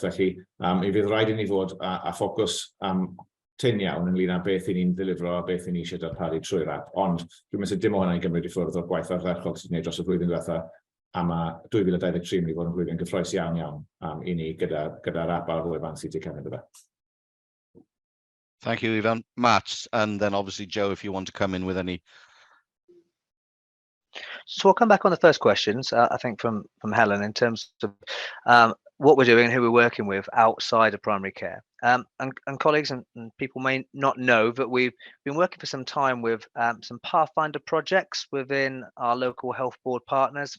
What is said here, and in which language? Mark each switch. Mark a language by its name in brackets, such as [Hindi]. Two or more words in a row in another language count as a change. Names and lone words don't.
[Welsh] Felly, mi fydd rhaid i ni fod a ffocws tyn iawn ynglyn â beth i ni'n ddilifro a beth i ni eisiau darparu trwy'r app. Ond dwi'n meddwl dim o hynny'n gymryd i ffwrdd o'r gwaith ardderchog sydd wedi'i wneud dros y flwyddyn diwetha. A mae 2023 mynd i fod yn flwyddyn gyffroes iawn i ni gyda'r app ar wefan sydd wedi cefn iddo fe. [English] Thank you, Ivan. Matt, and then obviously Joe, if you want to come in with any. So I'll come back on the first questions, I think from Helen, in terms of what we're doing and who we're working with outside of primary care. And colleagues and people may not know that we've been working for some time with some Pathfinder projects within our local health board partners.